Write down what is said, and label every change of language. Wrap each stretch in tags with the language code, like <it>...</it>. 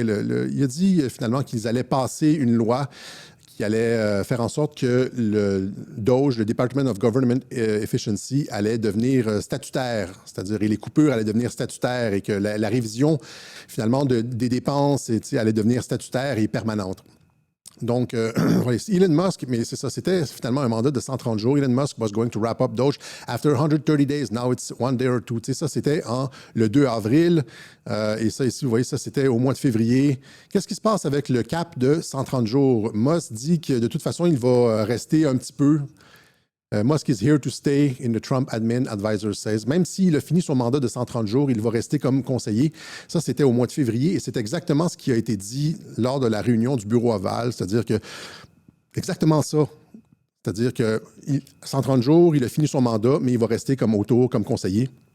<fr>Il a dit finalement qu'ils allaient passer une loi qui allait faire en sorte que le DOGE, le Department of Government Efficiency, allait devenir statutaire, c'est-à-dire et les coupures allaient devenir statutaires et que la révision finalement des dépenses allait devenir statutaire et permanente. Donc, Elon Musk, mais c'est ça, c'était finalement un mandat de 130 jours.</fr> <en>Elon Musk was going to wrap up Doge after 130 days. Now it's one day or two.</en> <fr>Tu sais, ça, c'était le 2 avril. Et ça, ici, vous voyez, ça, c'était au mois de février. Qu'est-ce qui se passe avec le cap de 130 jours? Musk dit que de toute façon, il va rester un petit peu.</fr> <en>Musk is here to stay in the Trump admin, advisor says.</en> <fr>Même s'il a fini son mandat de 130 jours, il va rester comme conseiller. Ça, c'était au mois de février et c'est exactement ce qui a été dit lors de la réunion du bureau Oval. C'est-à-dire que, exactement ça. C'est-à-dire que 130 jours, il a fini son mandat, mais il va rester comme comme conseiller.</fr>